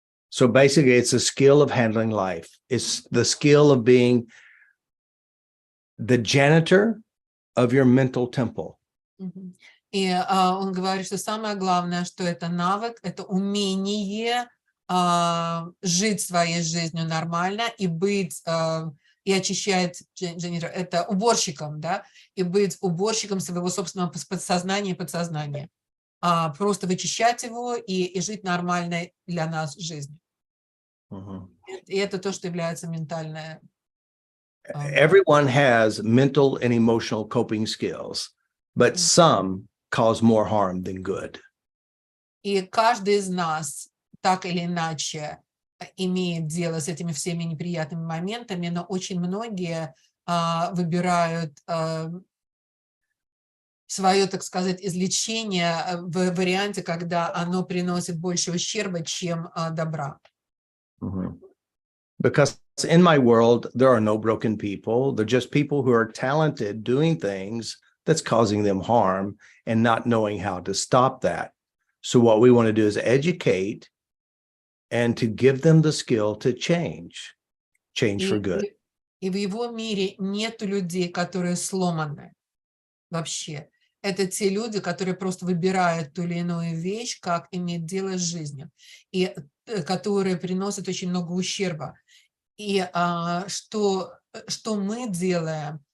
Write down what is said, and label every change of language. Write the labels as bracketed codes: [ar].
[en] So basically, it's a skill of handling life. It's the skill of being the janitor of your mental temple. [ru] И он говорит, что самое главное, что это навык, это умение жить своей жизнью нормально и быть, и очищать, это уборщиком, да, и быть уборщиком своего собственного подсознания и подсознания. Просто вычищать его и жить нормальной для нас жизнью. И это то, что является ментальное. [en] Everyone has mental and emotional coping skills, but some cause more harm than good. [ru] И каждый из нас так или иначе имеет дело с этими всеми неприятными моментами, но очень многие выбирают свое, так сказать, излечение в варианте, когда оно приносит больше ущерба, чем добра. [en] Because in my world, there are no broken people. They're just people who are talented doing things that's causing them harm and not knowing how to stop that. So what we want to do is educate and to give them the skill to change for good. [ru] И в его мире нету людей, которые сломаны вообще. Это те люди, которые просто выбирают ту или иную вещь, как иметь дело с жизнью, и которые приносят очень много ущерба. И что мы делаем?